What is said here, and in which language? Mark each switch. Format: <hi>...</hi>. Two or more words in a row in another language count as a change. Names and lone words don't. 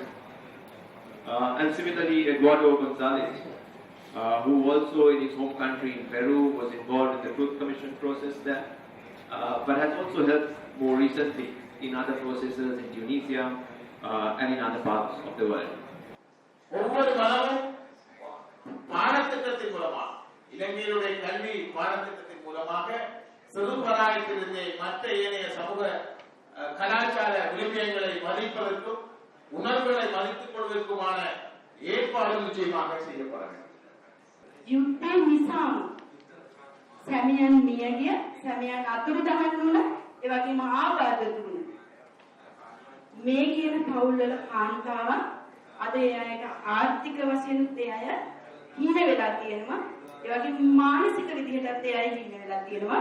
<en>And similarly, Eduardo Gonzalez, who also in his home country in Peru was involved in the Truth Commission process there, but has also helped more recently in other processes in Tunisia and in other parts of the world.</en> <ta>இளைஞருடைய கல்வி பாடத்திட்டத்தின் மூலமாக சிறுபராயத்திலிருந்தே மற்ற ஏனைய சமூக கலாச்சார விழுமியங்களை மதிப்பதற்கும் உணர்வுகளை மதித்துக் கொள்வதற்குமான ஏற்பாடு நிச்சயமாக செய்யப்பட வேண்டும்.</ta> <si>යුද්දේ නිසාම් සැමියන් මියගිය සැමියන් අතුරුදහන් වුණ ඒ වගේම ආබාධ වුණ මේ කියන පවුල්වල කාන්තාවන් අද ඒ අයට ආර්ථික වශයෙන් ඒ අය හීන වෙලා තියෙනවා. ඒ වගේම මානසික විදිහටත් ඒ අය හීන වෙලා තියෙනවා.</si>